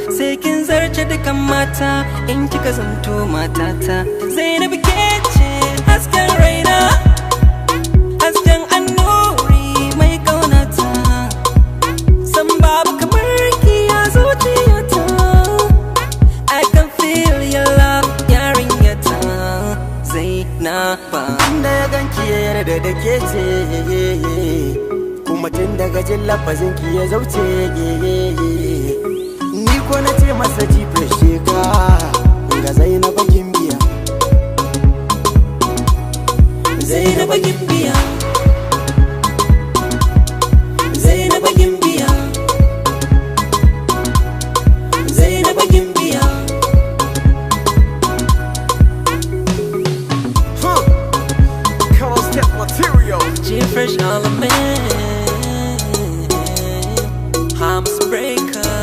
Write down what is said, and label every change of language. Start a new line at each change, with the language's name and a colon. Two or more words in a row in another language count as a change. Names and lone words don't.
Hausa: Sai kin zarce dukan mata, in kika zanto matata. Zainab ke ce hasken raina, hasken annuri mai ƙaunata. San babu kamar ki a zuciyata.
English: I can feel your love,
Hausa: yarinyata. Zainaba. Tun da ya ganki ya yarda da ke ce. Kuma tun daga jin lafazin ki ya zauce. Ni ko na ce masa ji feshe ka. Ga Zainab Gimbiya. Zainab Gimbiya. Zainab Gimbiya. Zainab Gimbiya. Huh. Colonel Step Material. G Fresh Alamin. Harm's Breaker.